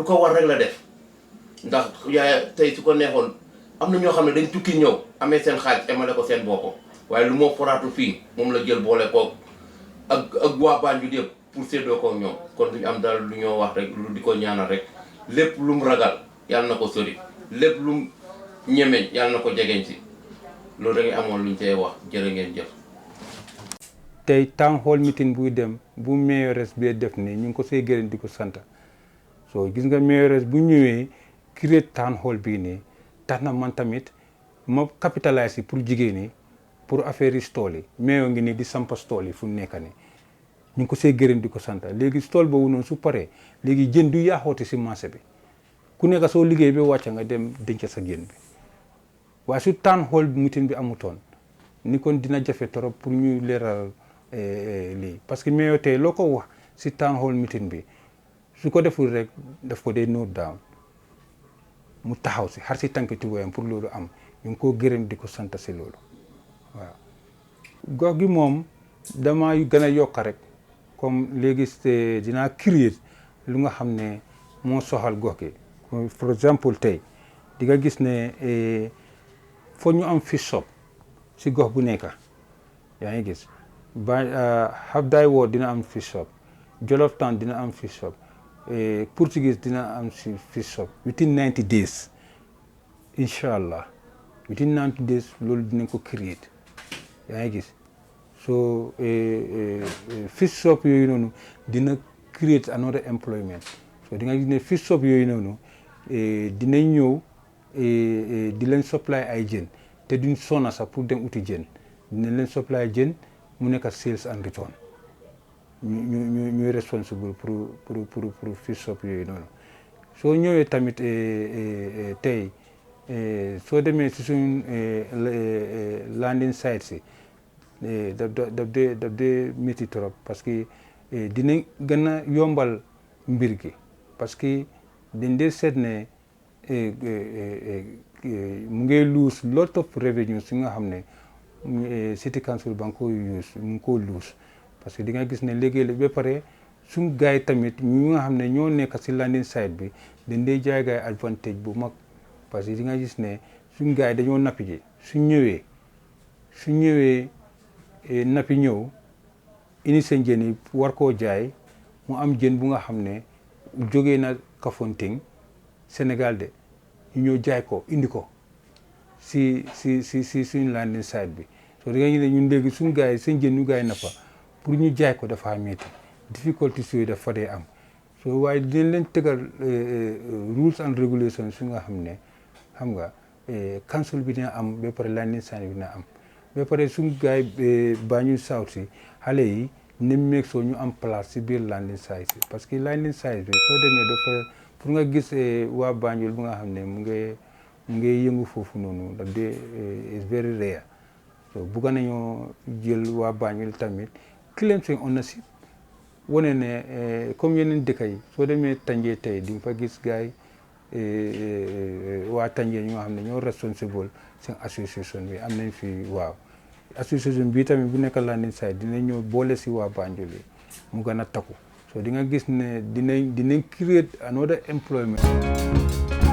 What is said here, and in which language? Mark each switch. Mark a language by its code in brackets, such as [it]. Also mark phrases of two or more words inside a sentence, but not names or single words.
[wo] ko war rek la def ndax Yaya tey su ko neexoon am na ñoo xam ne dañ tukki ñëw amee seen xaaj emale ko seen bopp waaye lu moo foraatu fii moom la jël boole ko ak waa Banjul yëpp pour séddoo ko ñoom kon duñu am dara lu ñoo wax rek lu di ko ñaanal rek lépp lu mu ragal yàlla na ko sori lépp lu mu ñemeñ yàlla na ko jegeñ si loolu da ngay amoon luñ cay wax jërë ngeen jëf. tey [en] town hall meeting [wo] buy dem bu mayoress bee def ni ñu ngi ko see gërëm di ko sant so gis nga mayoress bu ñëwee [en] create town hall [wo] bii nii tax na man tamit ma capitalise pour jigéen ñi pour affaire yi stool yi mayor ngi nii di sampa stool yi fu mu nekk nii ñu ngi ko see gërëm di ko sant léegi stool boobu noonu su paree léegi jën du yaaxooti si marché bi ku nekk soo liggéey ba wàcc nga dem denc sa jën bi waaye su [en] town hall meeting [wo] bi amutoon ni kon dina jafe trop pour ñu leeral lii parce que mayor tey loo ko wax si [en] town hall meeting [wo] bi su ko deful rek daf ko dee [en] note down [wo] mu taxaw si xar si tànk tubaayam pour loolu am ñu ngi koo gërëm di ko sant si loolu waaw. gox gi moom dama gën a yokk rek comme léegi dinaa créer lu nga xam ne moo soxal gox gi for exemple tey di nga gis ne foo ñu am [en] fish shop [wo] si gox bu nekk yaa ngi gis Habday Ward dina am [en] fish shop [wo] Jolof Town dina am [en] fish shop [wo] Portuguese dina am si [en] fish shop within 90 days [ar] incha allah [en] within 90 days [wo] loolu dinañ ko [en] create [wo] yaa ngi gis [en] so fish shop [wo] yooyu noonu dina [en] create another employment [wo] so di nga gis ne [en] fish shop [wo] yooyu noonu dinañ ñëw di leen supply ay jën te duñ sonna sax pour dem uti jën dinañ leen supply jën mu nekk [en] sales and return [wo] ñuy responsible pour [en] fish shop [wo] yooyu noonu soo ñëwee tamit tey soo demee si suñ [en] landing site [wo] si daf dee métti trop parce que dina gën a yombal mbir gi parce que dañ dee seet ne mu ngi [en] lose lot of revenue [wo] si nga xam ne [en] city council [wo] ba nga ko use mu ngi koo lose parce que di nga gis ne léegi ba pare suñ gars yi tamit ñu nga xam ne ñoo nekk si [en] landing site [wo] bi dañ dee jaay gaay advantage bu mag parce que di nga gis ne suñ gars yi dañoo nappi ji suñ ñëwee nappi ñëw indi seen jën yi war koo jaay mu am jën bu nga xam ne jógee na Kafountine Sénégal de ñu ñëw jaay ko indi ko si suñ [en] landing site [wo] bi so di nga gis ne ñun léegi suñ gars yi seen jën ñu gars yi nappa pour ñu jaay ko dafa métti difficulté yooyu dafa dee am so waaye dinañ leen tegal [en] rules and regulations [wo] su nga xam ne xam nga council bi dina am ba pare [en] landing sign [wo] bi dina am ba pare suñu gars yi Banjul South si xale yi ni meeg soo ñu am place si biir [en] landing site [wo] bi parce que [en] landing site [wo] bi soo demee dafa pour nga gis waa Banjul bu nga xam ne mu ngi yëngu foofu noonu daf dee [en] is very rare [wo] so bugga nañoo jël waa Banjul tamit claim seen ownership wane ne comme yeneen dëkk yi soo demee Tànjee tey di nga fa gis gars yi waa Tànjee ñoo xam ne ñoo responsible seen association bi am nañ fi waaw association bi tamit bu nekk landing site dina ñëw boole si waa Banjul yi mu gën a takku so di nga gis ne dinañ [en] create another employment